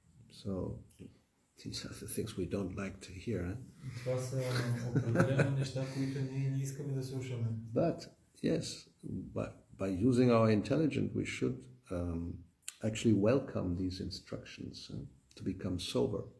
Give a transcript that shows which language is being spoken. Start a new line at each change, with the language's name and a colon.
English: So these are the things we don't like to hear.
Bulgarian: Това са определено неща, които ние не искаме да слушаме.
English: But yes, by using our intelligence, we should actually welcome these instructions to become sober.